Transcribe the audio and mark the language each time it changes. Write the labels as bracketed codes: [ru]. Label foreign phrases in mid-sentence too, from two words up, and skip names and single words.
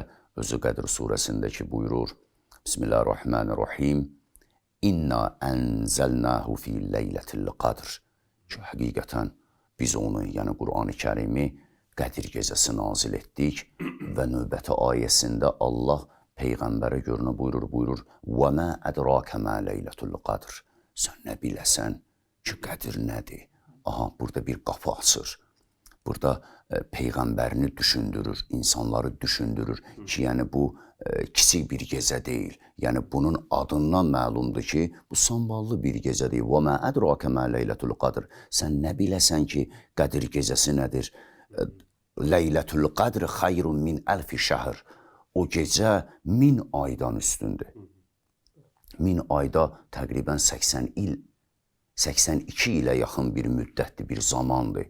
[az] özü Qədr surəsindəki buyurur, Bismillahirrahmanirrahim, [ar] إنا أنزلناه في ليلة القدر [az] ki, həqiqətən biz onu, yəni Qur'an-ı Kərimi Qədir gecəsi nazil etdik və növbəti ayəsində Allah Peyğəmbərə görünə buyurur, [ar] وَمَا أَدْرَاكَ مَا لَيْلَةُ الْقَدْرِ [az] Sən nə biləsən ki, Qədir nədir? Aha, burada bir qapı açır. Burada Peyğəmbərini düşündürür, insanları düşündürür ki, yəni bu kiçik bir gecə deyil. Yəni bunun adından məlumdur ki, bu samballı bir gecədir. [ar] وَمَا أَدْرَاكَ مَا لَيْلَةُ الْقَدْرِ [az] Sən nə biləsən ki, Qədir gecəsi nədir? [ar] ليلة القدر خير من ألف شهر. [az] O gecə 1000 aydan üstündür. 1000 ayda təqribən 80 il, 82 ilə yaxın bir müddətli bir zamandır.